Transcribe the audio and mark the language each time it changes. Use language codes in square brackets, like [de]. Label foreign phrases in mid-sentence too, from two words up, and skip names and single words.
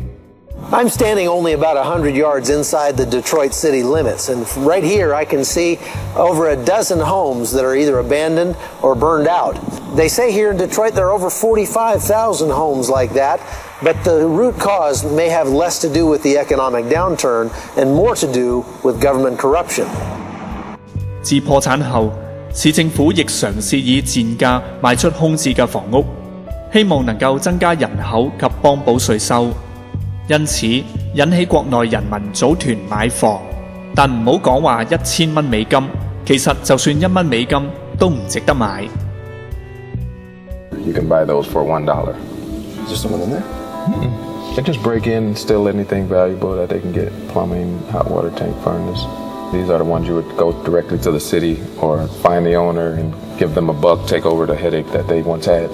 [en] I'm standing only about 100 yards inside the Detroit city limits, and right here I can see over a dozen homes that are either abandoned or burned out. They say here in Detroit there are over 45,000 homes like that, but the root cause may have less to do with the economic downturn and more to do with government corruption. [yue] 自破產後，市政府亦嘗試以賤價賣出空置嘅房屋，希望能夠增加人口及幫補稅收。因此引起國內人民組團買房，但唔好講話1000蚊美金，其實就算1蚊美金都唔值得買。 [en] You can buy those for $1. Is there someone in there? They just break in and steal anything valuable that they can get. Plumbing, hot water tank, furnace. These are the ones you would go directly to the city or find the owner and give them a buck, take over the headache that they once had.